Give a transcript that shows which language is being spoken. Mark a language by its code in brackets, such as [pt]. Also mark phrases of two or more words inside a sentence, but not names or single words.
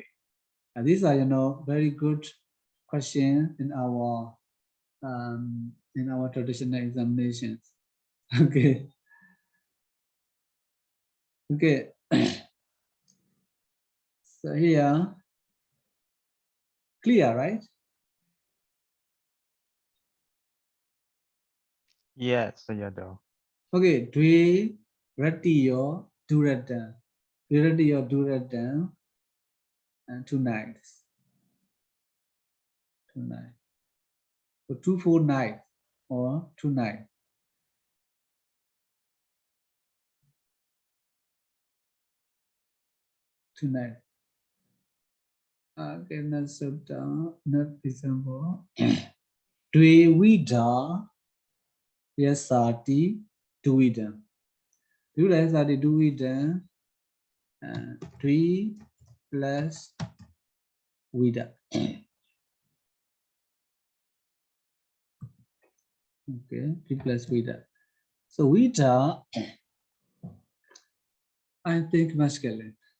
[en] These are very good questions in our traditional examinations. Okay. Okay. So here, clear, right? Yes, Sayadaw. [pi] Okay, dwe ratiyo duratan. Dwe ratiyo duratan [en] and 2 nights. 2 nights. So 2 4 nights or 2 nights. 2 nights. Okay, next sutta, next example. [pi] Dwe vida yasati duvidam. Dwe yasati duvidam [en] and 3 plus [pi] vida. [en] Okay, 3 plus vida. So vida, I think masculine.